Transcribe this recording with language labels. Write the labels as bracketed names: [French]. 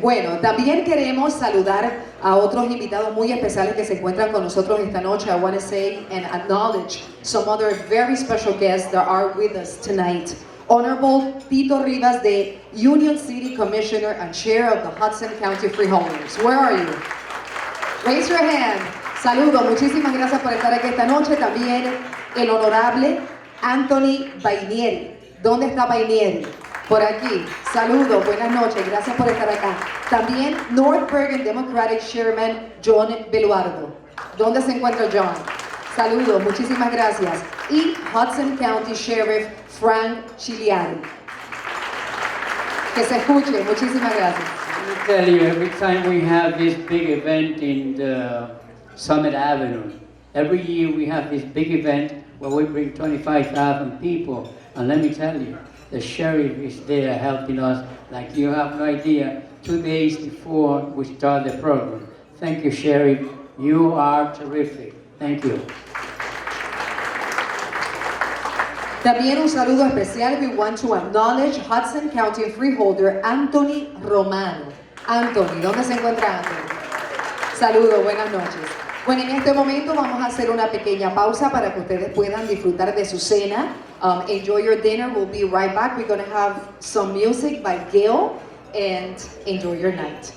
[Spanish] Bueno, también queremos saludar a otros invitados muy especiales que se encuentran con nosotros esta noche. [English] I want to say and acknowledge some other very special guests that are with us tonight. Honorable Tito Rivas, the Union City Commissioner and Chair of the Hudson County Freeholders. Where are you? Raise your hand. Saludos. [Spanish] Muchísimas gracias por estar aquí esta noche. También el honorable Anthony Bainieri. ¿Dónde está Bainieri? Por aquí. Saludos, buenas noches, gracias por estar acá. También North Bergen Democratic Chairman John Beluardo. ¿Dónde se encuentra John? Saludos, muchísimas gracias. Y Hudson County Sheriff Frank Chiliari. Que se escuche, muchísimas gracias. [English] Let me tell you, every time we have this big event in the Summit Avenue, every year we have this big event where we bring 25,000 people. And let me tell you, the sheriff is there helping us like you have no idea, 2 days before we start the program. Thank you, Sheriff. You are terrific. Thank you. [Spanish] También un saludo especial. [English] We want to acknowledge Hudson County Freeholder Anthony Romano. [Spanish] Anthony, ¿dónde se encuentra Anthony? Saludos, buenas noches. Bueno, en este momento vamos a hacer una pequeña pausa para que ustedes puedan disfrutar de su cena. [English] Enjoy your dinner. We'll be right back. We're going to have some music by Gail and enjoy your night.